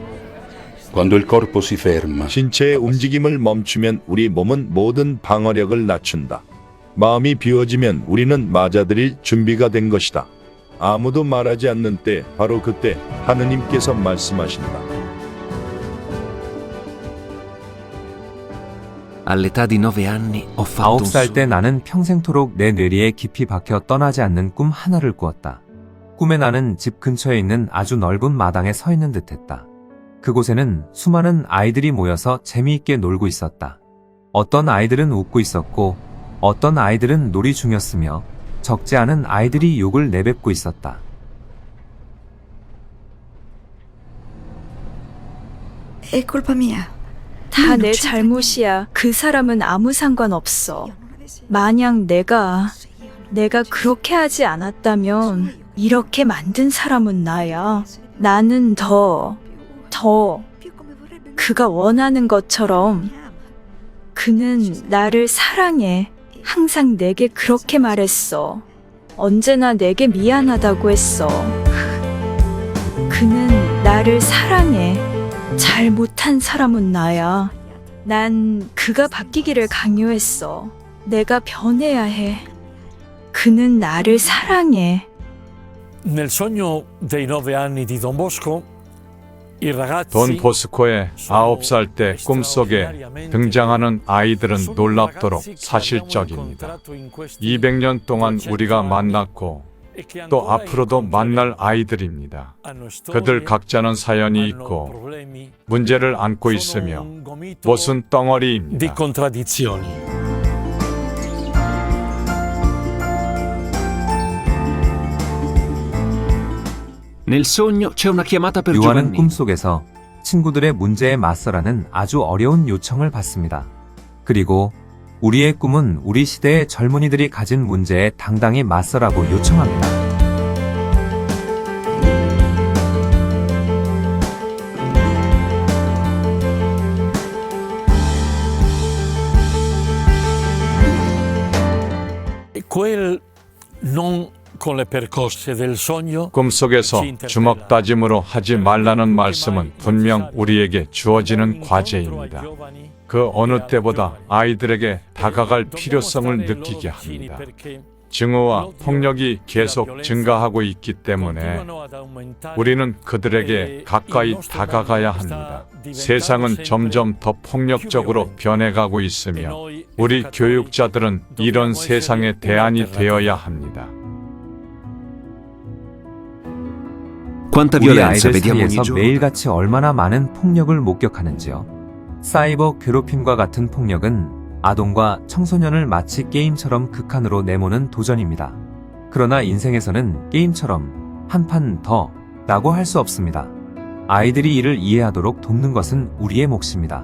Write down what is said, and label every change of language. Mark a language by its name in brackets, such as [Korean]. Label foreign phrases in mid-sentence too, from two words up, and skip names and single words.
[Italian] Quando il corpo si ferma, [Korean] 신체의 움직임을 멈추면 우리 몸은 모든 방어력을 낮춘다. 마음이 비워지면 우리는 맞아들일 준비가 된 것이다. 아무도 말하지 않는 때, 바로 그때 하느님께서 말씀하신다. [Italian] All'età di 9 anni ho fatto un [Korean] 9살 때 [Italian] sogno. [Korean] 나는 평생토록 내 뇌리에 깊이 박혀 떠나지 않는 꿈 하나를 꾸었다. 꿈에 나는 집 근처에 있는 아주 넓은 마당에 서 있는 듯했다. 그곳에는 수많은 아이들이 모여서 재미있게 놀고 있었다. 어떤 아이들은 웃고 있었고 어떤 아이들은 놀이 중이었으며 적지 않은 아이들이 욕을 내뱉고 있었다. [Italian] È colpa mia. [Korean] 다 내 잘못이야. 그 사람은 아무 상관없어. 만약 내가 그렇게 하지 않았다면 이렇게 만든 사람은 나야. 나는 더 그가 원하는 것처럼 그는 나를 사랑해. 항상 내게 그렇게 말했어. 언제나 내게 미안하다고 했어. 그는 나를 사랑해. 잘 못한 사람은 나야. 난 그가 바뀌기를 강요했어. 내가 변해야 해. 그는 나를 사랑해. [Italian] Nel sogno dei 9 anni di Don Bosco, i ragazzi [Korean] 돈 보스코의 9살 때 꿈속에 등장하는 아이들은 놀랍도록 사실적입니다. 200년 동안 우리가 만났고 또 앞으로도 만날 아이들입니다. 그들 각자는 사연이 있고 문제를 안고 있으며 모순 [Italian] di [Korean] 덩어리입니다. [Italian] contraddizioni. Nel sogno c'è una chiamata per [Korean] 요한은 [Italian] Giovanni. [Korean] 꿈속에서 친구들의 문제에 맞서라는 아주 어려운 요청을 받습니다. 그리고 우리의 꿈은 우리 시대의 젊은이들이 가진 문제에 당당히 맞서라고 요청합니다. [Italian] Quel non con le percosse del sogno [Korean] 꿈속에서 주먹 다짐으로 하지 말라는 말씀은 분명 우리에게 주어지는 과제입니다. 그 어느 때보다 아이들에게 다가갈 필요성을 느끼게 합니다. 증오와 폭력이 계속 증가하고 있기 때문에 우리는 그들에게 가까이 다가가야 합니다. 세상은 점점 더 폭력적으로 변해가고 있으며 우리 교육자들은 이런 세상의 대안이 되어야 합니다. [Italian] Quanta [Korean] 우리 [Italian] violenza [Korean] 아이들 [Italian] vediamo ogni [Korean] 사이에서 [Italian] giorno. [Korean] 매일같이 얼마나 많은 폭력을 목격하는지요. 사이버 괴롭힘과 같은 폭력은 아동과 청소년을 마치 게임처럼 극한으로 내모는 도전입니다. 그러나 인생에서는 게임처럼 한 판 더 라고 할 수 없습니다. 아이들이 이를 이해하도록 돕는 것은 우리의 몫입니다.